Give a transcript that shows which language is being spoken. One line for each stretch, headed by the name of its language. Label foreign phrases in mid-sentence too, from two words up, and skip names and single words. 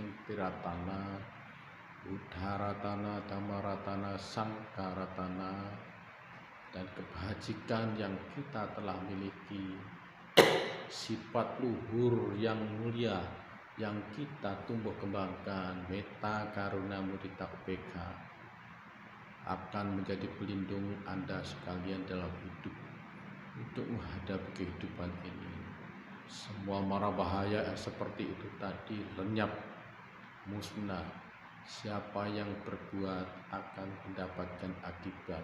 Pali: Tiratana, Buddharatana, Dhammaratana, Sangharatana,
Indonesian: dan kebajikan yang kita telah miliki, sifat luhur yang mulia yang kita tumbuh kembangkan,
Pali: metta, karuna, mudita, upekha,
Indonesian: akan menjadi pelindung Anda sekalian dalam hidup untuk menghadapi kehidupan ini. Semua mara bahaya seperti itu tadi lenyap, musnah. Siapa yang berbuat akan mendapatkan akibat.